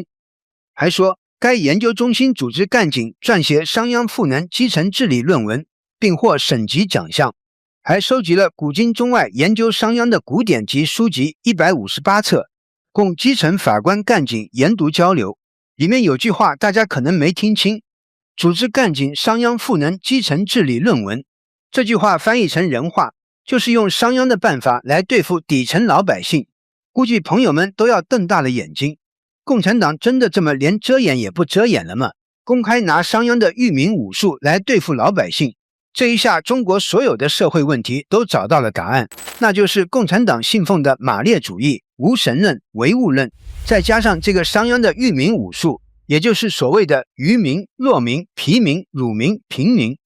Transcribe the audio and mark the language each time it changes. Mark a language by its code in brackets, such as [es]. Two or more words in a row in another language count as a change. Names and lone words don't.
[zh] 還說，該研究中心組織幹警撰寫商鞅賦能基層治理論文，並獲省級獎項，還收集了古今中外研究商鞅的古典及書籍158冊，供基層法官幹警研讀交流。裡面有句話大家可能沒聽清，組織幹警商鞅賦能基層治理論文。這句話翻譯成人話，就是用商鞅的辦法來對付底層老百姓。估計朋友們都要瞪大了眼睛，共產黨真的這麼連遮掩也不遮掩了嗎？公開拿商鞅的愚民武術來對付老百姓， 這一下，中國所有的社會問題都找到了答案，那就是共產黨信奉的馬列主義、無神論、唯物論，再加上這個商鞅的育民武術，也就是所謂的愚民、弱民、疲民、辱民、平民。